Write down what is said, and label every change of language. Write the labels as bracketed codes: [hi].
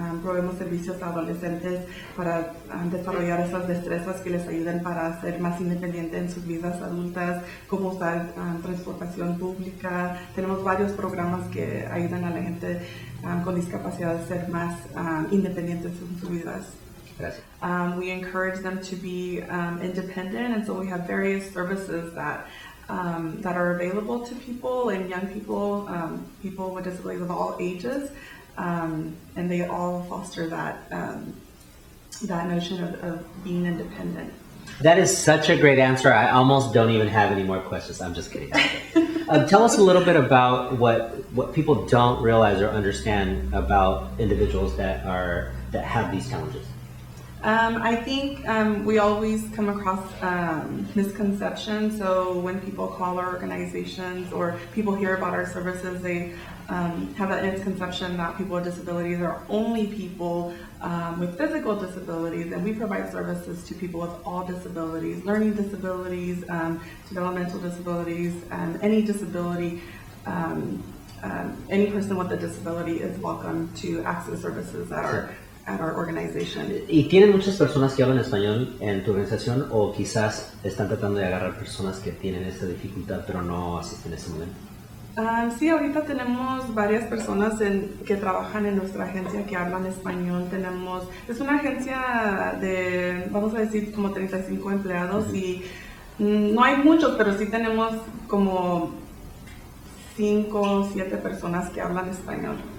[es] Proveemos servicios a adolescentes para desarrollar esas destrezas que les ayuden para ser más independientes en sus vidas adultas, cómo usar transportación pública. Tenemos varios programas que ayudan a la gente con discapacidad a ser más independientes en sus vidas. [en] We encourage them to be independent, and so we have various services that are available to people and young people, people with disabilities of all ages, and they all foster that notion of being independent. That is such a great answer. I almost don't even have any more questions. I'm just kidding. Tell us a little bit about what people don't realize or understand about individuals that have these challenges. I think we always come across misconceptions. So when people call our organizations or people hear about our services, they have that misconception that people with disabilities are only people with physical disabilities, and we provide services to people with all disabilities, learning disabilities, developmental disabilities, any disability. Any person with a disability is welcome to access services at our organization. [es] ¿Y tienen muchas personas que hablan español en tu organización, o quizás están tratando de agarrar personas que tienen esta dificultad pero no asisten en ese momento? Sí, ahorita tenemos varias personas que trabajan en nuestra agencia que hablan español. Es una agencia de, vamos a decir, como 35 empleados, y no hay muchos, pero sí tenemos como 5 o 7 personas que hablan español.